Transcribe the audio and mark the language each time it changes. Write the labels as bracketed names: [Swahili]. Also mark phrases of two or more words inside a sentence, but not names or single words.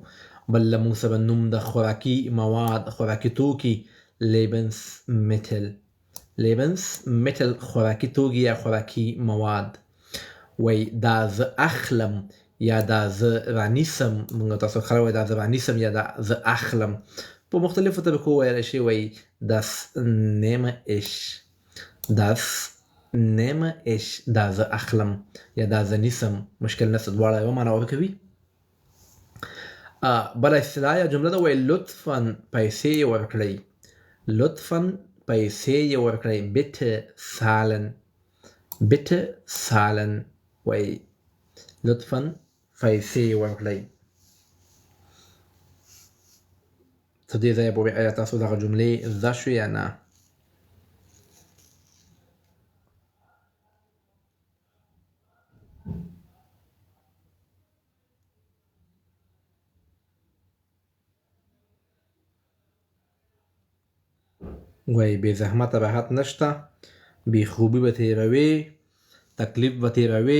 [Pashto] بل موږ سره نوم د خوراکي مواد، خوراکي توکي Lebensmittel. Lebensmittel خوراکي توکي یا خوراکي مواد. وای دا زه اخلم یا دا زه رانیسم، موږ تاسو خلک وایي دا زه رانیسم یا دا زه اخلم. په مختلفو طریقو ویلی شي. وایي [German] das nehme ich. Das nehme ich. [Pashto] دا زه اخلم یا دا زه نیسم. مشکل نشته، دواړه یوه معنا ورکوي. بله اصطلاح یا جمله ده وایي لطفا پیسې یې ورکړئ. لطفا پیسې یې ورکړئ. [German] bitte zahlen. bitte zahlen. [Pashto] وایي لطفا پیسې یې ورکړئ. تر دې ځایه پورې ایا تاسو دغه جملې زده شوې یا نه؟ وایي بې زحمته راحت نشته، بې خوبي به تېروې، تکلیف به تېروې.